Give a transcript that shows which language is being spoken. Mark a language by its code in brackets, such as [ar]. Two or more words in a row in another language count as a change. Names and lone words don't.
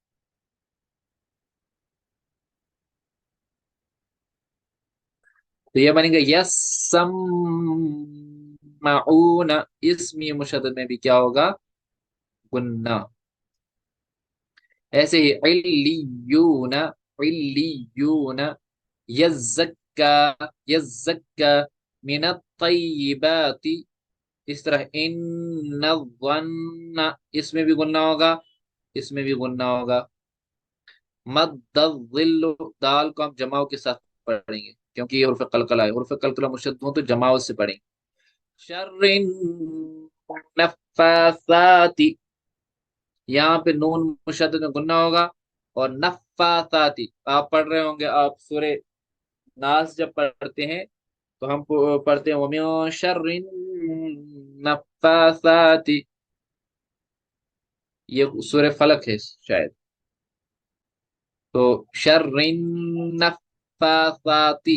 [ur] تو یہ بنے گا یسمعون. اس میم مشدد میں بھی کیا ہوگا، گننا. ایسے ہی [ar] علیون، علیون، یزکا، یزکا من الطیبات. [ur] اس طرح [ar] ان الظن، [ur] اس میں بھی گننا ہوگا، اس میں بھی گننا ہوگا. [ar] مد الظل، [ur] دال کو ہم جماؤ کے ساتھ پڑھیں گے، کیونکہ یہ حرف قلقلہ ہے، حرف قلقلہ مشدد ہو تو جماؤ سے پڑھیں گے. [ar] شر النفاثات، [ur] یہاں پہ نون مشدد میں گننا ہوگا، اور نفاثات آپ پڑھ رہے ہوں گے، آپ سورہ नास جب پڑھتے ہیں تو ہم پڑھتے ہیں [ar] ومن شر النفاثات. [ur] یہ سورہ فلق ہے شاید. [ar] तो شر النفاثات.